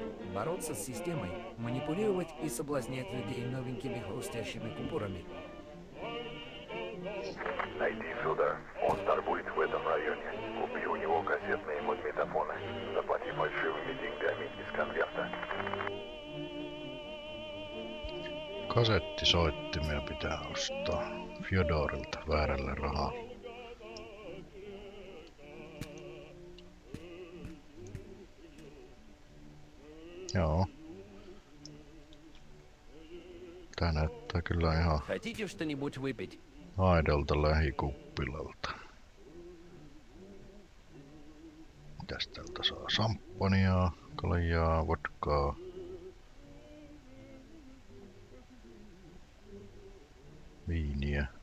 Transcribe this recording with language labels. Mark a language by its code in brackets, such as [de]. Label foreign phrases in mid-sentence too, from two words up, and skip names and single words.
[ru] Бороться с системой, манипулировать и соблазнять людей новенькими хрустящими купюрами. Найди Федора. Он торгует в этом районе. Купи у него кассетные магнитофоны. Заплати фальшивыми деньгами из конверта. [fi] Kasettisoittimia pitää ostaa Fyodorilta väärällä rahalla. Joo. Tää näyttää kyllä ihan [ru] Хотите что-нибудь выпить? [fi] aidolta lähikuppilalta. Mitäs täältä saa? Samppania, kaljaa, vodkaa. Viiniä.